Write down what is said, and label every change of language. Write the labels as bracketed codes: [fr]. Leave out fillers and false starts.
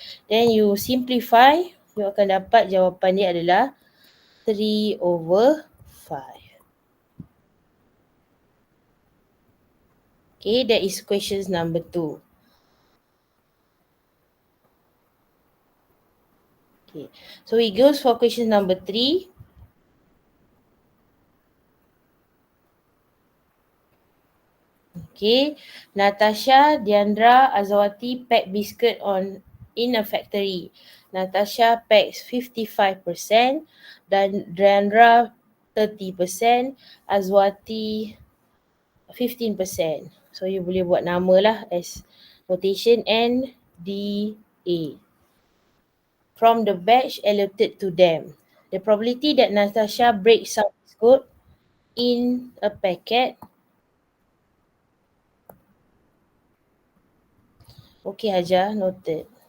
[en] Then you simplify, you [ms] akan dapat jawapan dia adalah 3/5. [en] Okay, that is questions number 2. Okay, so it goes for question number 3. Okay, Natasha, Diandra, Azawati pack biscuit in a factory. Natasha packs 55%, [ms] dan [en] Diandra 30%, Azwati 15%. So you [ms] boleh buat nama lah [en] as notation NDA. From the batch allotted to them, the probability that Natasha breaks some biscuit in a packet. Okay Hajar, noted.